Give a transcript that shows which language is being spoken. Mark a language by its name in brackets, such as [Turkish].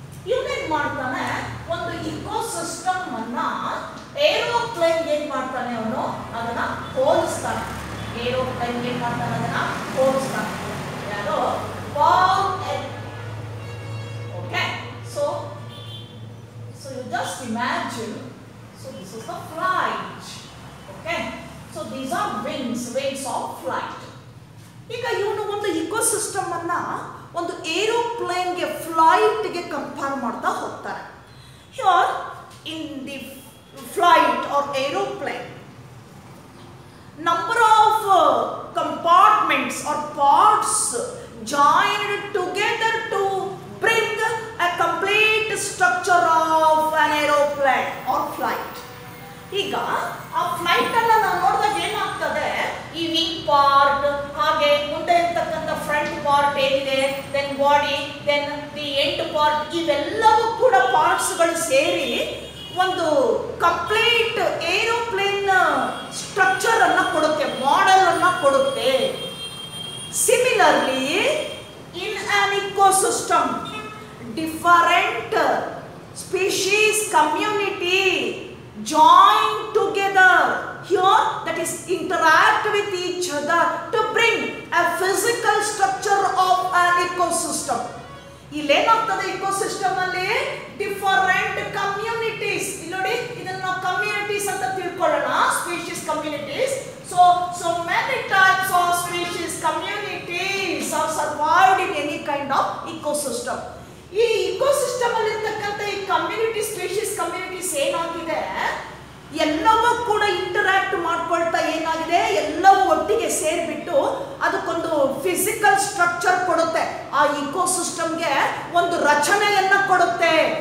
[Kannada] ಇವನೇನ್ ಮಾಡ್ತಾನೆ, ಒಂದು ಇಕೋಸಿಸ್ಟಮ್ ಅನ್ನ ಏರೋಪ್ಲೇನ್ ಏನ್ ಮಾಡ್ತಾನೆ, ಅವನು ಅದನ್ನ ಹೋಲಿಸ್ತಾನೆ. ಏರೋಪ್ಲೇನ್ ಏನ್ ಮಾಡ್ತಾನೆ, ಅದನ್ನ ಹೋಲಿಸ್ತಾನೆ. ಯಾರು? Pal. [English] Okay, so you just imagine, so this is the flight. Okay, so these are wings of flight. [Kannada] ಈಗ ಇವನು ಒಂದು ಇಕೋಸಿಸ್ಟಮ್ ಅನ್ನ ಒಂದು ಏರೋಪ್ಲೇನ್ಗೆ, ಫ್ಲೈಟ್ಗೆ ಕಂಪೇರ್ ಮಾಡ್ತಾ ಹೋಗ್ತಾರೆ. [English] Here in the flight or aeroplane, number of compartments or parts joined together to bring a complete structure of an aeroplane or flight. [Kannada] ಈಗ ಆ flight ಅನ್ನ ನಾವು ನೋಡಿದಾಗ ಏನಾಗ್ತದೆ, ಈ ವಿಂಗ್ ಪಾರ್ಟ್, ಹಾಗೆ ಮುಂದೆ ಇರ್ತಕ್ಕಂಥ ಫ್ರಂಟ್ ಪಾರ್ಟ್ ಏನಿದೆ, [English] then body, then the end part, [Kannada] ಇವೆಲ್ಲವೂ ಕೂಡ ಪಾರ್ಟ್ಸ್ಗಳು ಸೇರಿ ಒಂದು ಕಂಪ್ಲೀಟ್ ಏರೋಪ್ಲೇನ್ ಸ್ಟ್ರಕ್ಚರ್ ಅನ್ನ ಕೊಡುತ್ತೆ, ಮಾಡೆಲ್ ಅನ್ನ ಕೊಡುತ್ತೆ. [English] Similarly in an ecosystem, different species community join together here, that is interact with each other to bring a physical structure of an ecosystem. [Kannada] ಇಲ್ಲೇನಾಗ್ತದೆ, ecosystem ಅಲ್ಲಿ different communities, ಇಲ್ಲಿ ನೋಡಿ ಇದನ್ನ ನಾವು communities ಅಂತ ತಿಳ್ಕೊಳ್ಳೋಣ, species communities. [English] So many types of species communities are survived in any kind of ecosystem. [Kannada] ಈ ecosystem ಅಲ್ಲಿ ಇರ್ತಕ್ಕಂಥ ಈ ಕಮ್ಯುನಿಟಿ, ಸ್ಪೀಶೀಸ್ ಕಮ್ಯುನಿಟೀಸ್ ಏನಾಗಿದೆ, ಎಲ್ಲವೂ ಕೂಡ ಇಂಟರಾಕ್ಟ್ ಮಾಡ್ಕೊಳ್ತಾ ಏನಾಗಿದೆ, ಎಲ್ಲವೂ ಒಟ್ಟಿಗೆ ಸೇರಿಬಿಟ್ಟು ಅದಕ್ಕೊಂದು ಫಿಸಿಕಲ್ ಸ್ಟ್ರಕ್ಚರ್ ಕೊಡುತ್ತೆ, ಆ ಇಕೋಸಿಸ್ಟಮ್ಗೆ ಒಂದು ರಚನೆಯನ್ನ ಕೊಡುತ್ತೆ.